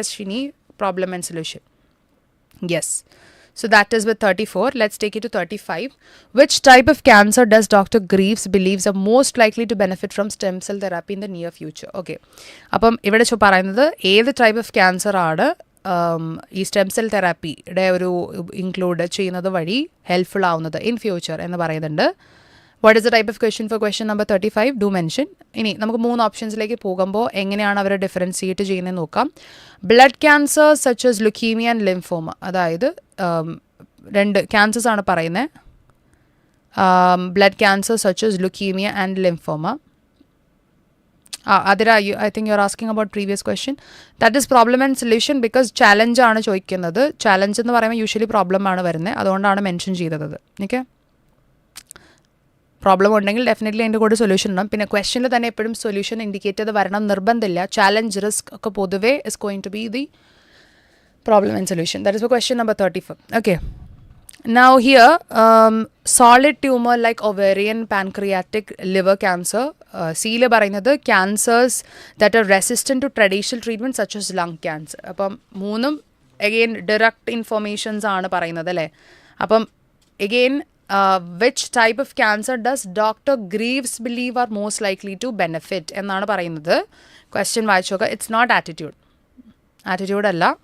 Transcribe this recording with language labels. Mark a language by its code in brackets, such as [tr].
[en] Yes, Shini, problem and solution. Yes. So that is with 34. Let's take it to 35. Which type of cancer does Dr. Greaves believes are most likely to benefit from stem cell therapy in the near future? Okay. [ml] അപ്പം ഇവിടെ പറയുന്നത് ഏത് type of cancer ആണ് ഈ stem cell തെറാപ്പിയുടെ ഒരു include ചെയ്യുന്നത് വഴി helpful ആവുന്നത് ഇൻ ഫ്യൂച്ചർ എന്ന് പറയുന്നുണ്ട്. [en] What is the type of question for question number 35? [ml] Do mention. ഇനി നമുക്ക് 3 ഓപ്ഷൻസിലേക്ക് പോകുമ്പോൾ എങ്ങനെയാണ് അവർ ഡിഫറൻഷിയേറ്റ് ചെയ്യുന്നത് നോക്കാം. [en] blood cancer such as leukaemia and lymphoma, [ml] അതായത് 2 ക്യാൻസേഴ്സ് ആണ് പറയുന്നത്. [en] Blood cancer such as leukaemia and lymphoma. Adira, I think you're asking about previous question. That is problem and solution because challenge [ml] ആണ് ചോദിക്കുന്നത്. Challenge എന്ന് പറയുമ്പോൾ usually problem ആണ് വരുന്നത്, അതുകൊണ്ടാണ് മെൻഷൻ ചെയ്തത്. ഓക്കെ, പ്രോബ്ലം ഉണ്ടെങ്കിൽ ഡെഫിനറ്റ്ലി അതിൻ്റെ കൂടെ സൊല്യൂഷൻ ഉണ്ടാവും. പിന്നെ ക്വസ്റ്റനിൽ തന്നെ എപ്പോഴും സൊല്യൂഷൻ ഇൻഡിക്കേറ്റ് ചെയ്ത് വരണം നിർബന്ധമില്ല. ചാലഞ്ച് റിസ്ക് ഒക്കെ പൊതുവേ [en] Is going to be the problem and solution. That is for question number 34. Okay. Now here, solid tumor like ovarian, pancreatic, liver cancer. [ml] C-le പറയുന്നത് [en] cancers that are resistant to traditional treatment such as lung cancer. [ml] അപ്പം 3 [en] again direct informations [ml] ആണ് പറയുന്നത് അല്ലേ. [en] അപ്പം again which type of cancer does Dr. Greaves believe are most likely to benefit [ml] എന്നാണ് പറയുന്നത്. [en] Question [ml] വായിച്ചു നോക്കുക. [en] It's not attitude. Attitude [ml] അല്ല.